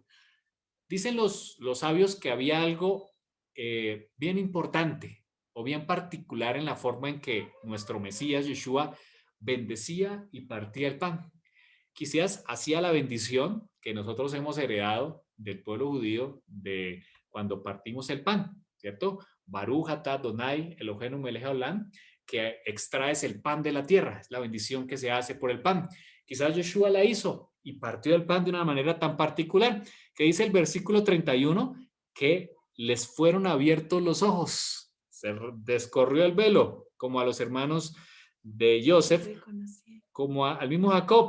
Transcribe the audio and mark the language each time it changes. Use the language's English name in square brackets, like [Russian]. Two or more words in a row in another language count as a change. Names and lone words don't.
[Spanish] Dicen los sabios que había algo bien importante o bien particular en la forma en que nuestro Mesías, Yeshua, bendecía y partía el pan. Quizás hacía la bendición que nosotros hemos heredado del pueblo judío de cuando partimos el pan, ¿cierto? [Hebrew] ברוך אתה אדוני אלוהינו מלך העולם, [Spanish] que extraes el pan de la tierra, es la bendición que se hace por el pan. Quizás Yeshua la hizo y partió el pan de una manera tan particular, que dice el versículo 31, que les fueron abiertos los ojos, se descorrió el velo, como a los hermanos de Joseph, como al mismo Jacob.